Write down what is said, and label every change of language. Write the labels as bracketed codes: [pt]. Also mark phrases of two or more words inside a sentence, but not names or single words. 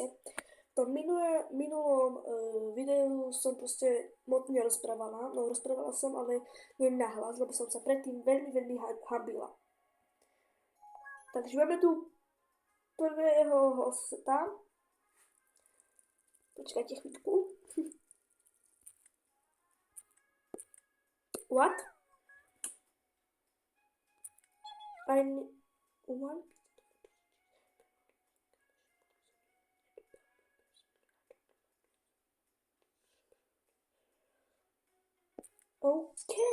[sk] V tom minulom videu som proste moc nerozprávala, no rozprávala som, ale nie nahlas, lebo som sa predtým veľmi hambila. Takže máme tu prvého hosta. Počkajte chvíľku. [en] What? I want. OK.